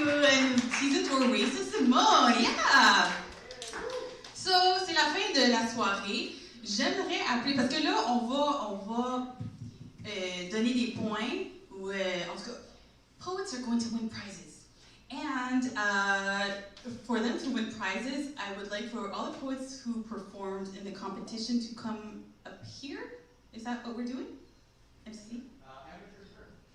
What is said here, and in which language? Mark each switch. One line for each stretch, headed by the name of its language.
English: And seasons were racist Simone, yeah.
French: So, c'est la fin de la soirée. J'aimerais appeler, parce que là, on va donner des points. En tout cas,
English: poets are going to win prizes. And for them to win prizes, I would like for all the poets who performed in the competition to come up here. Is that what we're doing? MC? Amateurs first.